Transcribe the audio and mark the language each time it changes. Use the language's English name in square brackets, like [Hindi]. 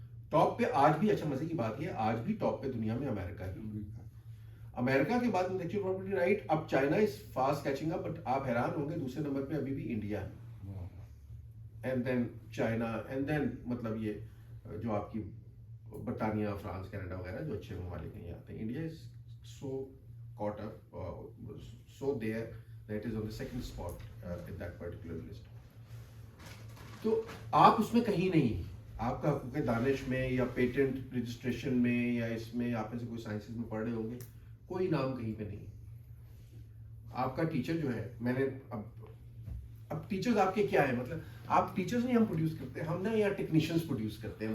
[Urdu] Top پہ آج بھی, اچھا مزے کی بات یہ آج بھی ٹاپ پہ دنیا میں امریکہ ہی. امریکہ کے بعد انٹلیکچوئل پراپرٹی رائٹ, اب [English] China is fast catching up, [Urdu] but آپ حیران ہوں گے دوسرے نمبر پہ ابھی بھی انڈیا ہے, and then China, and then مطلب یہ جو آپ کی برطانیہ, فرانس, کینیڈا وغیرہ جو اچھے ممالک نہیں آتے ہیں. [English] India is so caught up, so there that is on the second spot in that particular list. [Urdu] تو آپ اس میں کہیں نہیں, آپ کا حقوق دانش میں یا پیٹنٹ رجسٹریشن میں یا اس میں آپ میں سے کوئی سائنسز میں پڑھ رہے ہوں گے, کوئی نام کہیں پہ نہیں. آپ کا ٹیچر جو ہے, میں نے اب ٹیچرز آپ کے کیا ہے, مطلب آپ ٹیچرز نہیں ہم پروڈیوس کرتے, ہم نا یا ٹیکنیشینز پروڈیوس کرتے ہیں.